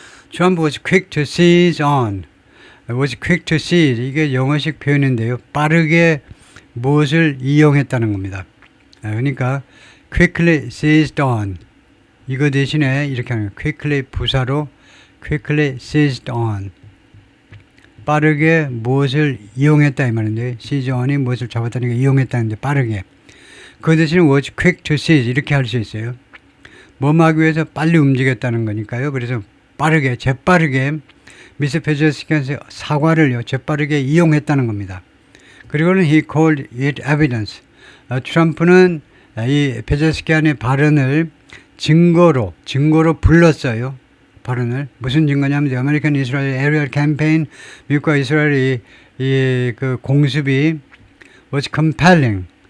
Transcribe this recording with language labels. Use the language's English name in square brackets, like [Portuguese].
[English] Trump was quick to seize on. was quick to seize. [Korean] 이게 영어식 표현인데요. 빠르게 무엇을 이용했다는 겁니다. 그러니까 [English] quickly seized on. [Korean] 이거 대신에 이렇게 하는 거예요. [English] quickly [Korean] 부사로 [English] quickly seized on. [Korean] 빠르게 무엇을 이용했다 이 말인데 [English] seize on [Korean] 이 무엇을 잡았다니까 이용했다는데 빠르게. 그 대신에 [English] was quick to seize [Korean] 이렇게 할 수 있어요. 뭐하기 위해서 빨리 움직였다는 거니까요. 그래서 재빠르게 미스 페제스키안의 사과를요. 재빠르게 이용했다는 겁니다. 그리고는 [English] he called it evidence. [Korean] 트럼프는 이 페제스키안의 발언을 증거로 불렀어요. 발언을. 무슨 증거냐면 아메리칸 이스라엘 에리얼 캠페인 미국과 이스라엘이 그 공습이 [English] was compelling.